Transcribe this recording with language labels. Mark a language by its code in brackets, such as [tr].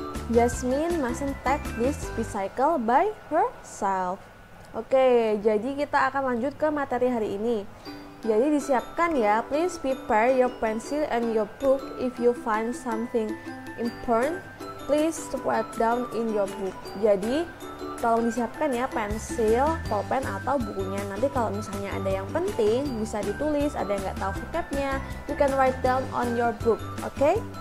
[en] Jasmine mustn't take this bicycle by herself. [id] Oke, jadi kita akan lanjut ke materi hari ini. Jadi disiapkan ya, [en] please prepare your pencil and your book. If you find something important, please write down in your book. [id] Jadi tolong disiapkan ya pensil, pulpen atau bukunya. Nanti kalau misalnya ada yang penting bisa ditulis, ada yang nggak tahu vocabnya, [en] you can write down on your book, [id] oke?